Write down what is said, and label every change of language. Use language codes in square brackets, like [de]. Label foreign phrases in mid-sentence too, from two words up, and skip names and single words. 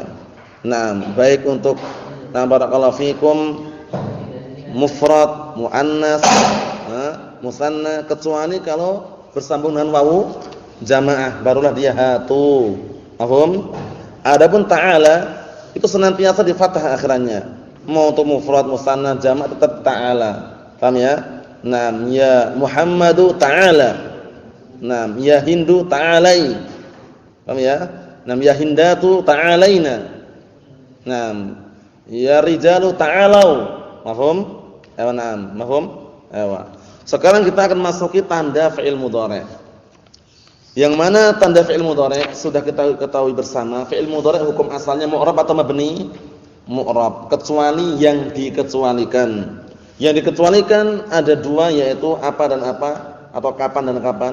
[id] Nah, baik untuk [ar] بارك الله فيكم [id] mufrad, muannas, musanna, kecuali kalau bersambung dengan wawu jamaah barulah dia hatu. Paham? Adapun ta'ala itu senantiasa di fathah akhirannya. Mau untuk mufrad, musanna, jamaah tetap ta'ala. Paham ya? [ar] نعم، يا محمدُ تعالَ. نعم، يا هندُ تعالَي. [id] Paham ya? [ar] نعم، يا هنداتُ تعالَين. نعم، يا رجالُ تعالَوا. مفهوم? إيوا، نعم، مفهوم؟ إيوا. [id] Sekarang kita akan masuki tanda [ar] فعل مضارع'. [id] Yang mana tanda [ar] فعل مضارع' [id] sudah kita ketahui bersama. [ar] فعل مضارع' [id] hukum asalnya mu'rab atau mabni? Mu'rab, kecuali yang dikecualikan. Yang dikecualikan ada dua, yaitu apa dan apa, atau kapan dan kapan.